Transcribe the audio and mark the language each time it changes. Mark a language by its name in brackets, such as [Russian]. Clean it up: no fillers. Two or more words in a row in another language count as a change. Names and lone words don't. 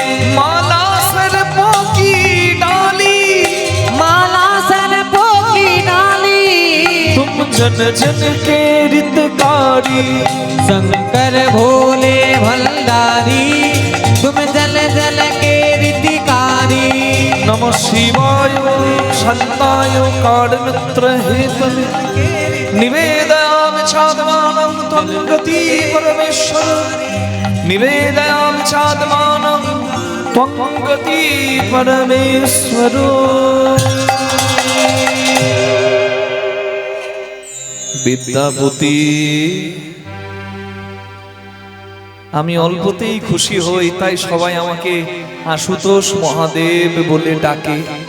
[Hindi] माला सर्पों की डाली, माला सर्पों की डाली, तुम जन जन के रितकारी। शंकर भोले भंडारी तुम जल जल के रितिकारी। [Sanskrit] नमः शिवाय शांताय कारणमित्र हेतवे, निवेदयामि चात्मानं त्वं गति परमेश्वर, निवेदयामि चात्मानं त्वं गति परमेश्वर। [Bangla] বিদ্যাপতি, আমি অল্পতেই খুশি হই, তাই সবাই আমাকে আশুতোষ মহাদেব বলে ডাকে।